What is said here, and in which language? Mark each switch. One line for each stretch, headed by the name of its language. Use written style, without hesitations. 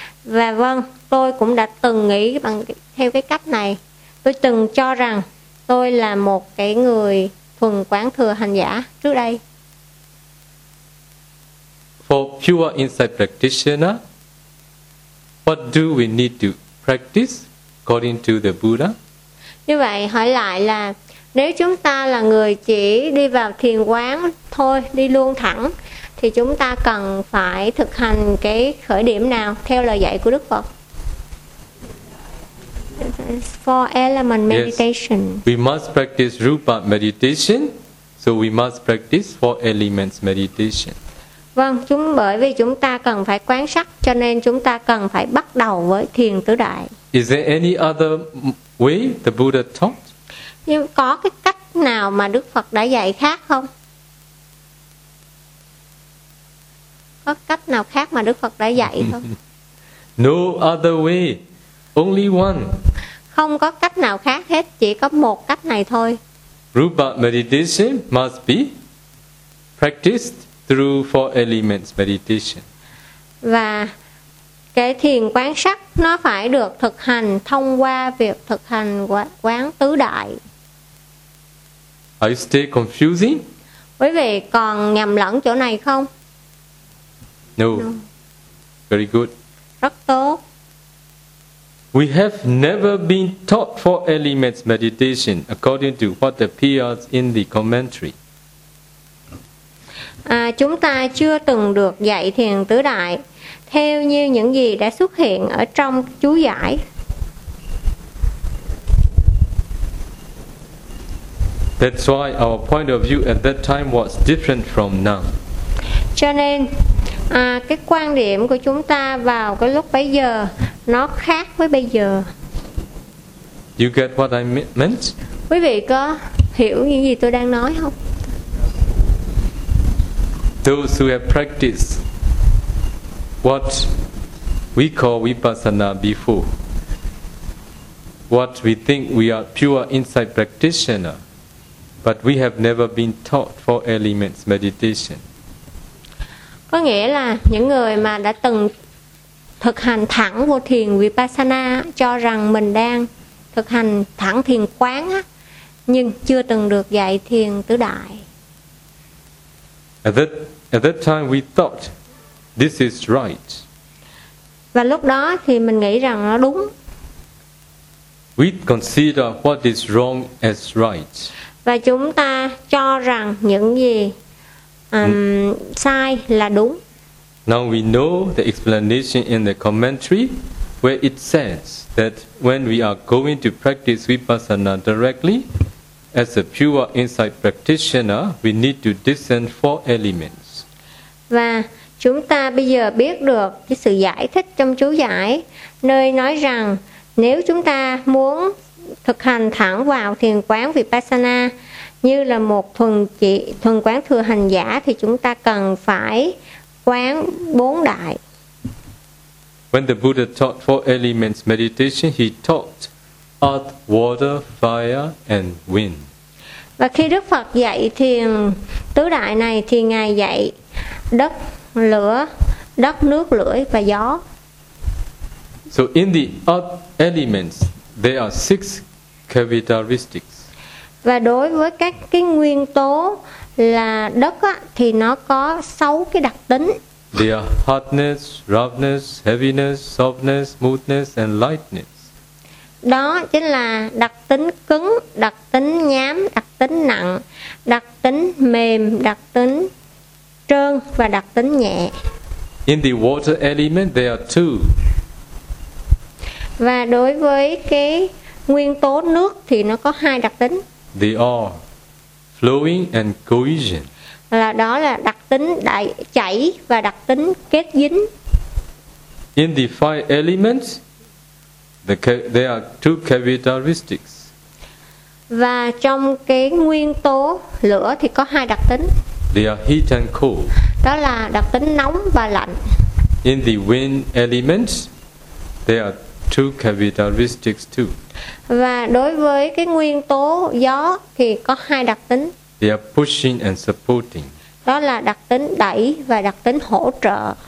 Vietnamese: Và vâng, tôi cũng đã từng nghĩ bằng theo cái cách này. Tôi từng cho rằng tôi là một cái người thuần quán thừa hành giả trước đây.
English: For pure insight practitioner, what do we need to practice according to the Buddha?
Vietnamese: Như vậy, hỏi lại là nếu chúng ta là người chỉ đi vào thiền quán thôi, đi luôn thẳng, thì chúng ta cần phải thực hành cái khởi điểm nào theo lời dạy của Đức Phật?
English: Four element meditation. Yes, we must practice Rupa meditation, so we must practice four elements meditation.
Vietnamese: Vâng, bởi vì chúng ta cần phải quán sắc, cho nên chúng ta cần phải bắt đầu với thiền tứ đại.
English: Is there any other way the Buddha taught?
Vietnamese: Nhưng có cái cách nào mà Đức Phật đã dạy khác không? Có cách nào khác mà Đức Phật đã dạy không?
English: No other way, only one.
Vietnamese: Không có cách nào khác hết, chỉ có một cách này thôi.
English: Rupa meditation must be practiced through four elements meditation.
Vietnamese: Và cái thiền quán sắc nó phải được thực hành thông qua việc thực hành quán tứ đại.
English: Are you still confusing?
Vietnamese: Quý vị còn nhầm lẫn chỗ này không?
English: No. Very good.
Vietnamese: Rất tốt.
English: We have never been taught four elements meditation according to what appears in the commentary.
Vietnamese: Chúng ta chưa từng được dạy thiền tứ đại theo như những gì đã xuất hiện ở trong chú giải.
English: That's why our point of view at that time was different from now.
Vietnamese: Cho nên cái quan điểm của chúng ta vào cái lúc bấy giờ nó khác với bây giờ.
English: You get what I meant?
Vietnamese: Quý vị có hiểu những gì tôi đang nói không?
English: Those who have practiced what we call vipassana before, what we think we are pure insight practitioner, but we have never been taught four elements meditation.
Vietnamese: Có nghĩa là những người mà đã từng thực hành thẳng vô thiền vipassana cho rằng mình đang thực hành thẳng thiền quán á, nhưng chưa từng được dạy thiền tứ đại.
English: At that time we thought this is right.
Vietnamese: Và lúc đó thì mình nghĩ rằng nó đúng.
English: We consider what is wrong as right.
Vietnamese: Và chúng ta cho rằng những gì sai là đúng.
English: Now we know the explanation in the commentary where it says that when we are going to practice vipassana directly as a pure insight practitioner, we need to discern four elements.
Vietnamese: Và chúng ta bây giờ biết được cái sự giải thích trong chú giải nơi nói rằng nếu chúng ta muốn thực hành thẳng vào thiền quán vipassana như là một thuần quán thừa hành giả thì chúng ta cần phải quán bốn đại.
English: When the Buddha taught four elements meditation, he taught earth, water, fire and wind.
Vietnamese: Và khi Đức Phật dạy thiền tứ đại này thì ngài dạy đất, lửa, đất, nước, lưỡi và gió.
English: So in the earth elements there are six characteristics.
Vietnamese: Và đối với các cái nguyên tố là đất á, thì nó có 6 cái đặc tính.
English: They are hardness, roughness, heaviness, softness, smoothness and lightness.
Vietnamese: Đó chính là đặc tính cứng, đặc tính nhám, đặc tính nặng, đặc tính mềm, đặc tính trơn và đặc tính nhẹ.
English: In the water element there are 2.
Vietnamese: Và đối với cái nguyên tố nước thì nó có 2 đặc tính.
English: They are flowing and cohesion.
Vietnamese: Là đó là đặc tính đại chảy và đặc tính kết dính.
English: In the five elements, there are 2 characteristics.
Vietnamese: Và trong cái nguyên tố lửa thì có 2 đặc tính.
English: They are heat and cold.
Vietnamese: Đó là đặc tính nóng và lạnh.
English: In the wind elements, there are 2 characteristics too.
Vietnamese: Và đối với cái nguyên tố gió thì có 2 đặc tính.
English: They are pushing and supporting.
Vietnamese: Đó là đặc tính đẩy và đặc tính hỗ trợ.